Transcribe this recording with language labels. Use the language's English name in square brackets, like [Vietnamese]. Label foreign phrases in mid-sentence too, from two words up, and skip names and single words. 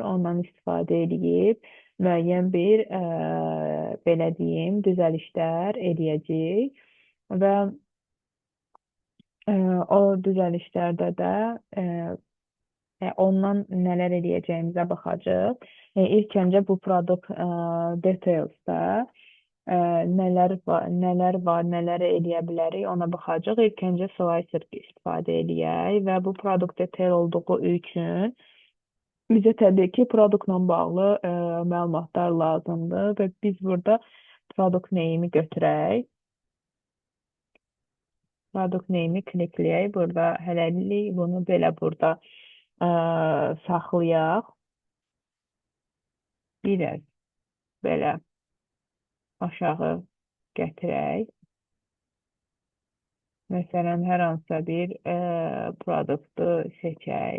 [Azerbaijani] Ondan istifadə edib müəyyən bir belə deyim, düzəlişlər eləyəcəyik və o düzəlişlərdə də ondan nələr eləyəcəyimizə baxacağıq. İlk öncə bu [English] product details'da [Azerbaijani] nələr var, nələr eləyə bilərik, ona baxacağıq. İlk öncə slicer istifadə eləyək və bu [English] product detail [Azerbaijani] olduğu üçün bizə təbii ki, produktla bağlı məlumatlar lazımdır və biz burada [English] product name-i [Azerbaijani] götürək. [English] Product name-i [Azerbaijani] klikləyək. Burada hələlik bunu belə burada saxlayaq. Biraz belə aşağı gətirək. Məsələn, hər hansısa bir produktu seçək.